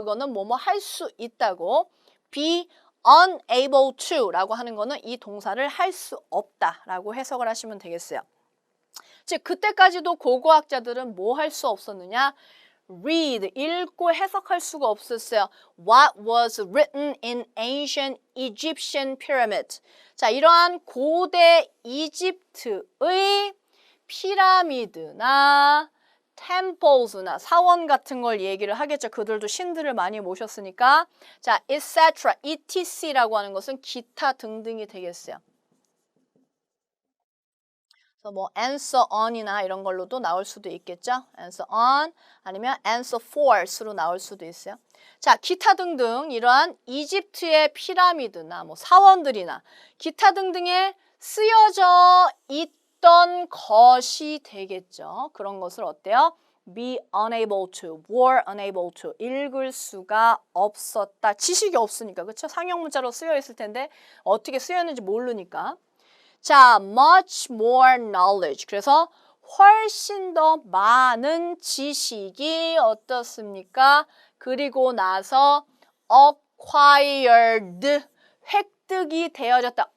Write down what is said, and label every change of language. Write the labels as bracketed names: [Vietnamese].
[Korean] 그거는 뭐뭐 할 수 있다고. [English] be unable to [Korean] 라고 하는 거는 이 동사를 할 수 없다 라고 해석을 하시면 되겠어요. 즉 그때까지도 고고학자들은 뭐 할 수 없었느냐? read, 읽고 해석할 수가 없었어요. [English] What was written in ancient Egyptian pyramid. [Korean] 자, 이러한 고대 이집트의 피라미드나 temples나 사원 같은 걸 얘기를 하겠죠. 그들도 신들을 많이 모셨으니까. 자, etc, etc라고 하는 것은 기타 등등이 되겠어요. 그래서 뭐 answer on이나 이런 걸로도 나올 수도 있겠죠. answer on 아니면 answer for로 나올 수도 있어요. 자, 기타 등등 이러한 이집트의 피라미드나 뭐 사원들이나 기타 등등에 쓰여져 있던 것이 되겠죠. 그런 것을 어때요? [English] be unable to, were unable to [Korean] 읽을 수가 없었다. 지식이 없으니까, 그렇죠? 상형 문자로 쓰여 있을 텐데 어떻게 쓰였는지 모르니까. [English] 자, much more knowledge. [Korean] 그래서 훨씬 더 많은 지식이 어떻습니까? 그리고 나서 acquired, 획득이 되어졌다.